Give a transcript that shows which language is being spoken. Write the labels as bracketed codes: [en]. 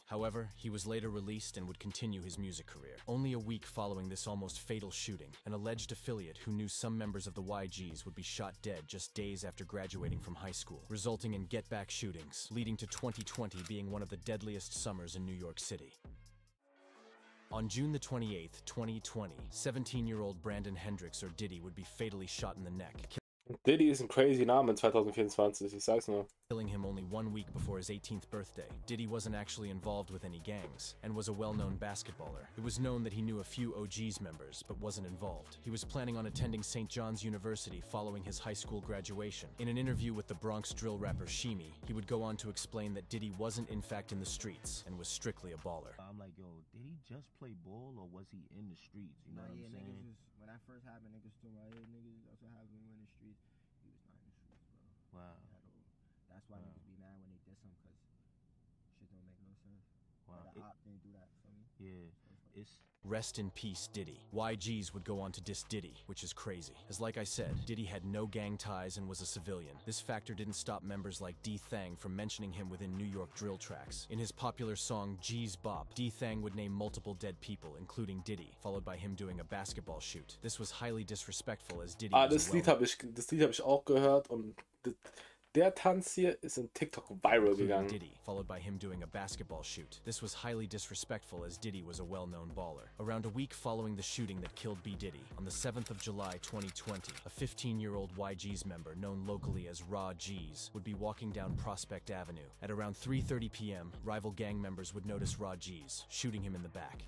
[en] However, he was later released and would continue his music career. Only a week following this almost fatal shooting, an alleged affiliate who knew some members of the YGs would be shot dead just days after graduating from high school, resulting in get-back shootings, leading to 2020 being one of the deadliest summers in New York City. On June the 28th, 2020, 17-year-old Brandon Hendricks, or Diddy, would be fatally shot in the neck. [de] Diddy ist ein crazy Name in 2024, ich sag's nur. [en] Killing him only 1 week before his 18th birthday. Diddy wasn't actually involved with any gangs, and was a well-known basketballer. It was known that he knew a few OGs members, but wasn't involved. He was planning on attending St. John's University following his high school graduation. In an interview with the Bronx drill rapper Shimi, he would go on to explain that Diddy wasn't in fact in the streets, and was strictly a baller. I'm like, yo, did he just play ball, or was he in the streets? You know what I'm saying? When that first happened, niggas told me, hey, niggas, that's what happened when we were in the streets. He was not in the streets, bro. Wow. That's why niggas be mad when they diss him, because shit don't make no sense. Wow. The op didn't do that for me. Yeah. It's... Rest in peace, Diddy. YGs would go on to diss Diddy, which is crazy. As like I said, Diddy had no gang ties and was a civilian. This factor didn't stop members like D Thang from mentioning him within New York drill tracks. In his popular song G's Bop, D Thang would name multiple dead people, including Diddy, followed by him doing a basketball shoot. This was highly disrespectful as Diddy [de] das Lied hab ich auch gehört und Der Tanz hier ist in TikTok viral gegangen. [en] Diddy, followed by him doing a basketball shoot. This was highly disrespectful as Diddy was a well-known baller. Around a week following the shooting that killed B. Diddy, on the 7th of July 2020, a 15-year-old YG's member known locally as Raw G's would be walking down Prospect Avenue. At around 3:30 p.m., rival gang members would notice Raw G's, shooting him in the back.